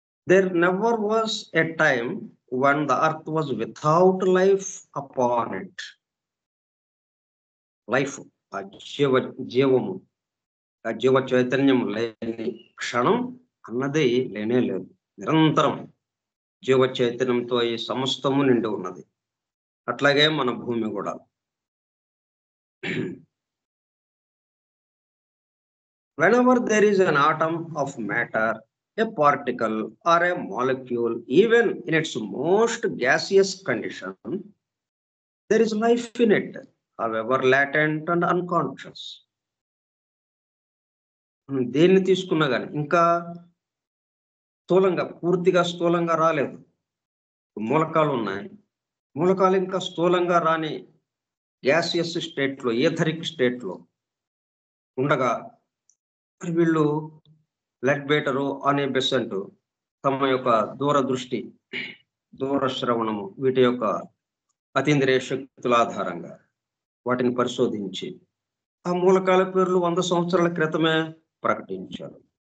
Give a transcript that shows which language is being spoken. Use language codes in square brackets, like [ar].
[en] There never was a time when the earth was without life upon it. [te] Life ఆ జీవము, ఆ జీవ చైతన్యం లేని క్షణం అన్నది లేనే లేదు. నిరంతరం జీవ చైతన్యంతో ఈ సమస్తము నిండి ఉన్నది. అట్లాగే మన భూమి గూడా. [en] Whenever there is an atom of matter, a particle or a molecule, even in its most gaseous condition, there is life in it, however latent and unconscious. [te] మనం దేన్ని తీసుకున్నా గాని ఇంకా పూర్తిగా స్థూలంగా రాలేదు. మూలకాలు ఉన్నాయి. మూలకాలు ఇంకా స్థూలంగా రాని గ్యాసియస్ స్టేట్‌లో, ఈథరిక్ స్టేట్‌లో ఉండగా, మరి వీళ్ళు లెడ్బేటరు అనే బెసెంట్ తమ యొక్క దూరదృష్టి, దూరశ్రవణము వీటి యొక్క అతీంద్రియ శక్తుల ఆధారంగా వాటిని పరిశోధించి, ఆ మూలకాల పేర్లు 100 సంవత్సరాల క్రితమే ప్రకటించారు.